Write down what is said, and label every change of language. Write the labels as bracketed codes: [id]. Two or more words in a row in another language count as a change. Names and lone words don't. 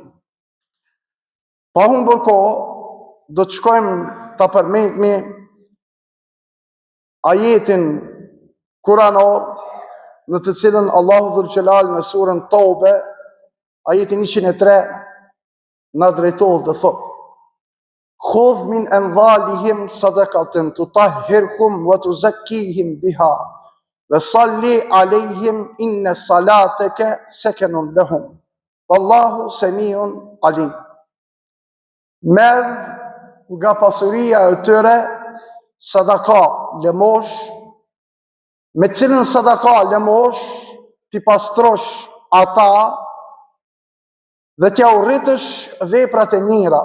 [sq] Pa humbur kohë, do të shkojmë ta përmendmi ajetin kuranor në të cilën Allahu Dhul Xhelal në surën Taube, ajetin 103, na drejtohet dhe thot: [ar] خذ من أموالهم صدقة تطهرهم وتزكيهم بها وصل عليهم إن صلاتك سكن لهم والله سميع عليم. [sq] Merr nga pasuria e tyre sadaka, lëmosh, me cilën sadaka, lëmosh, ti pastrosh ata dhe t'ja urritësh veprat e mira.